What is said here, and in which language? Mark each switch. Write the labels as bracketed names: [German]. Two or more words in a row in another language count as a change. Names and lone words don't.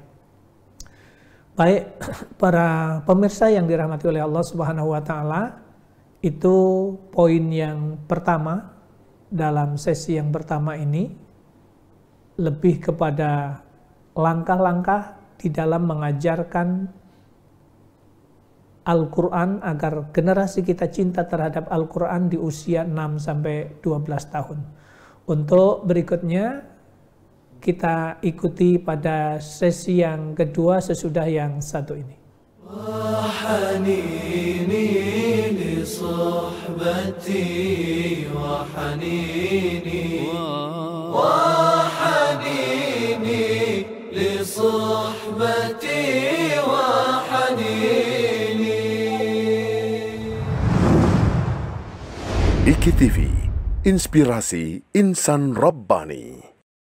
[Indonesian] Baik, para pemirsa yang dirahmati oleh Allah [Arabic] سبحانه وتعالى, [Indonesian] itu poin yang pertama dalam sesi yang pertama ini, lebih kepada langkah-langkah di dalam mengajarkan Al-Quran agar generasi kita cinta terhadap Al-Quran di usia 6-12 tahun. Untuk berikutnya, kita ikuti pada sesi yang kedua sesudah yang satu ini. [Arabic] وحنيني لصحبتي وحنيني وحنيني لصحبتي وحنيني. [Indonesian] IKI TV, inspirasi insan Rabbani.